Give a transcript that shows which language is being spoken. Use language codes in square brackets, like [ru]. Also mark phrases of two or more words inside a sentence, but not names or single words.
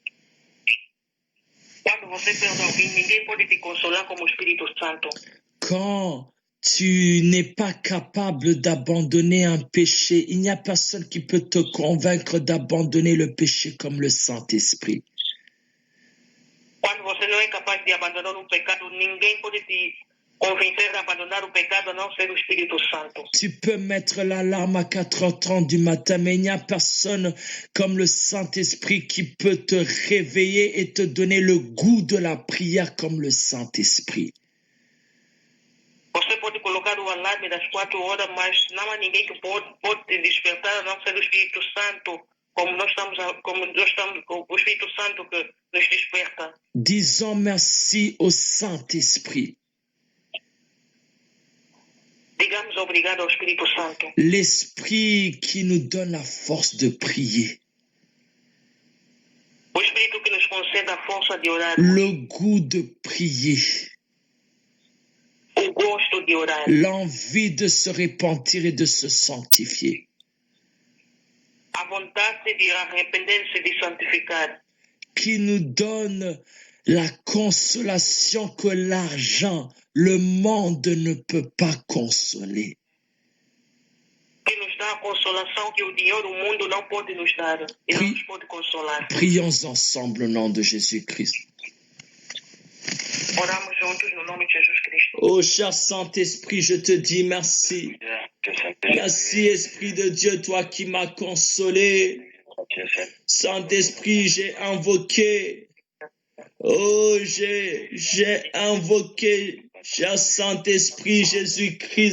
[fr] Quand tu n'es pas capable d'abandonner un péché, il n'y a personne qui peut te convaincre d'abandonner le péché comme le Saint-Esprit. [pt] capaz de abandonar o pecado, ninguém pode te convencer de abandonar o pecado a não ser o Espírito Santo. [fr] Tu peux mettre l'alarme à 4h30 du matin, mais il n'y a personne comme le Saint-Esprit qui peut te réveiller et te donner le goût de la prière comme le Saint-Esprit. [pt] Você pode colocar o alarme das 4 horas, mas não há ninguém que pode te despertar a não ser o Espírito Santo, como o Espírito Santo que nos desperta. [fr] Disons merci au Saint-Esprit. [pt] Digamos obrigado ao Espírito Santo. [fr] L'Esprit qui nous donne la force de prier. [pt] O Espírito que nos concede a força de orar. [fr] Le goût de prier. [pt] O gosto de orar. [fr] L'envie de se repentir et de se sanctifier. [pt] A vontade de arrepender-se e de santificar. [fr] Qui nous donne la consolation que l'argent, le monde ne peut pas consoler. [pt] Que nos dá a consolação que o dinheiro do mundo não pode nos dar. E não nos pode consolar. [fr] Prions ensemble au nom de Jésus-Christ. [pt] Oramos juntos no nome de Jesus Cristo. [fr] Oh cher Saint-Esprit, je te dis merci. Merci Esprit de Dieu, toi qui m'as consolé. Saint-Esprit, j'ai invoqué. Oh, j'ai invoqué, cher Saint-Esprit, Jésus-Christ.